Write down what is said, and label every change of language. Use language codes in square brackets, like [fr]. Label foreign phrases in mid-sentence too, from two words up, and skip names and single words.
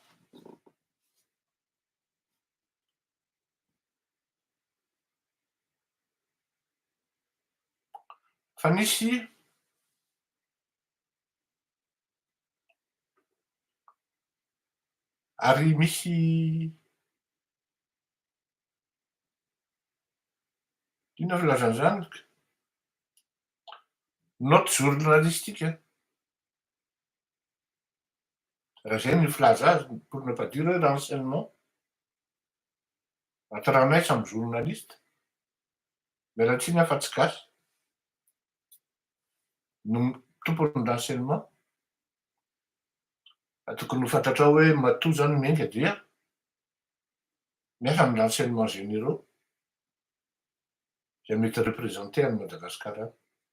[mg] fa nisy ary misy inona filazany zany [fr] note journalistique [mg] raha zay ny filaza azy [fr] pour ne pas dire hoe renseignement [mg] atranay samy journaliste mialatsiny afa tsy gasy no tompony renseignement tokony ho fantatrao hoe matoa zany miainga dia miasa amin'ny [fr] renseignement généraux [mg] zay mety représenter any Madagasikara any.